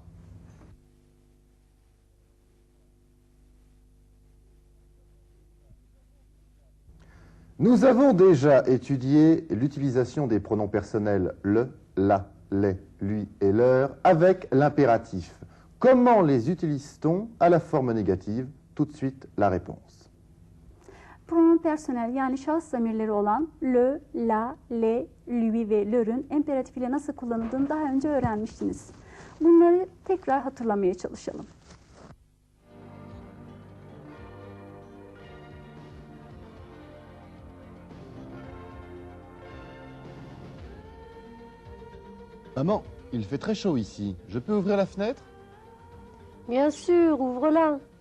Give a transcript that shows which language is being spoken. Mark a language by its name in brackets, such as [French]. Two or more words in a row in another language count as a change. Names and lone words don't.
[French] Nous avons déjà étudié l'utilisation des pronoms personnels le, la, les, lui et leur avec l'impératif. Comment les utilise-t-on à la forme négative? Tout de suite la réponse. Pronom personel [Turkish] yani şahıs zamirleri olan [French] le, la, le, lui [Turkish] ve leur'ün imperatif ile nasıl kullanıldığını daha önce öğrenmiştiniz. Bunları tekrar hatırlamaya çalışalım. [French] Maman, il fait très chaud ici. Je peux ouvrir la fenêtre? Bien sûr, ouvre-la.